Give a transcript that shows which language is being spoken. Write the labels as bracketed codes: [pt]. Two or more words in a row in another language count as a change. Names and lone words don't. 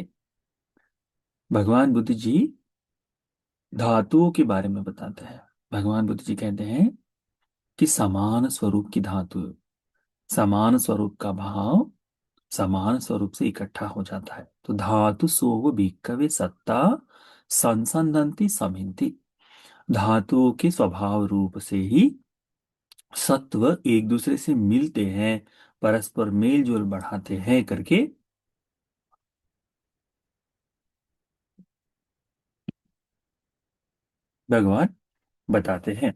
[hi] भगवान बुद्ध जी धातुओं के बारे में बताते हैं। भगवान बुद्ध जी कहते हैं कि समान स्वरूप की धातु, समान स्वरूप का भाव समान स्वरूप से इकट्ठा हो जाता है। [pi] तो धातु सोव भिक्खवे सत्ता संसंदंती समिंति। [hi] धातुओं के स्वभाव रूप से ही सत्व एक दूसरे से मिलते हैं, परस्पर मेल जोल बढ़ाते हैं करके भगवान बताते हैं।